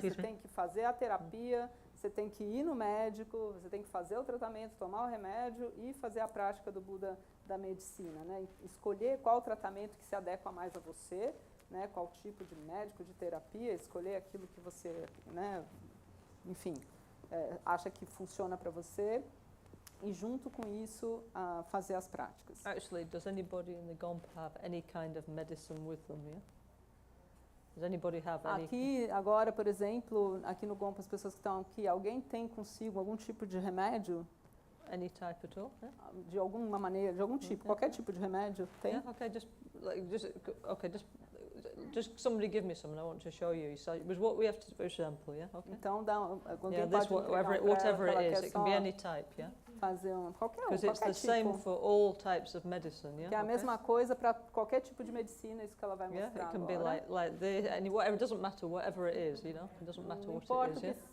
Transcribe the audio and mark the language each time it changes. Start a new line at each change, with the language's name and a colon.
Portuguese: Você tem que fazer a terapia, você tem que ir no médico, você tem que fazer o tratamento, tomar o remédio e fazer a prática do Buda da Medicina, né? Escolher qual tratamento que se adequa mais a você, né? Qual tipo de médico, de terapia, escolher aquilo que você, né? Enfim, acha que funciona para você. E junto com isso, fazer as práticas.
English: Actually, does anybody in the Gompa have any kind of medicine with them, yeah? Does anybody have any?
Portuguese: Aqui, agora, por exemplo, aqui no Gompa, as pessoas que estão aqui, alguém tem consigo algum tipo de remédio?
English: Any type at all? Yeah?
Portuguese: De alguma maneira, de algum tipo, qualquer tipo de remédio tem?
English: Yeah, okay, just somebody give me some and I want to show you. So it was what we have to, for example, yeah? Okay.
Portuguese: Então,
English: Yeah, this whatever it is, it can be any type, yeah?
Portuguese: Fazer qualquer
English: Because it's the same for all types of medicine, yeah?
Portuguese: Que é a mesma coisa para qualquer tipo de medicina, isso que ela vai mostrar.
English: Yeah, it can be like this, and whatever, it doesn't matter whatever it is, you know? It doesn't matter what it is, yeah?